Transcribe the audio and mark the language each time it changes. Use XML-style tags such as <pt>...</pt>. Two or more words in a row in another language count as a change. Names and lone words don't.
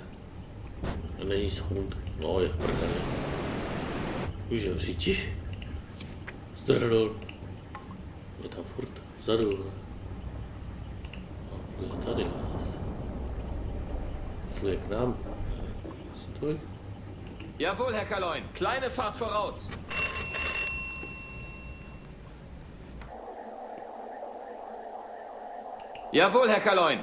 <cs>A není sound. No, je v prdeli. Už je v říti. Zdrdol. Je tam furt vzadu. Je tady nás. Pluje k nám. Stoj.</cs> <de>Jawohl, Herr Kaloin. Kleine Fahrt voraus. Jawohl, Herr Kaloin.</de>